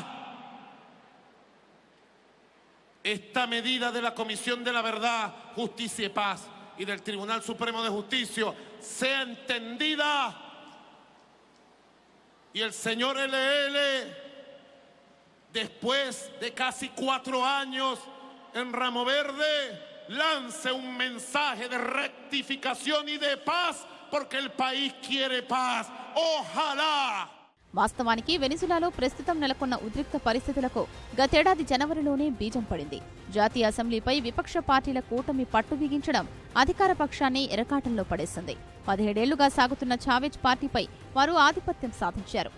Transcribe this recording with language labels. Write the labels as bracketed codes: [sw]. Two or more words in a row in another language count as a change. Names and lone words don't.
[es] esta medida de la Comisión de la Verdad, Justicia y Paz y del Tribunal Supremo de Justicia sea entendida y el señor LL, después de casi 4 años en Ramo Verde, lance un mensaje de rectificación y de paz, porque el país quiere paz. ¡Ojalá! [te] వాస్తవానికి వెనిజులాలో ప్రస్తుతం నెలకొన్న ఉద్రిక్త పరిస్థితులకు గతేడాది జనవరిలోనే బీజం పడింది. జాతీయ అసెంబ్లీపై విపక్ష పార్టీల కూటమి పట్టు బిగించడం అధికార పక్షాన్ని ఎరకాటంలో పడేసింది. 17 ఏళ్లుగా సాగుతున్న చావెజ్ పార్టీపై వారు ఆధిపత్యం సాధించారు.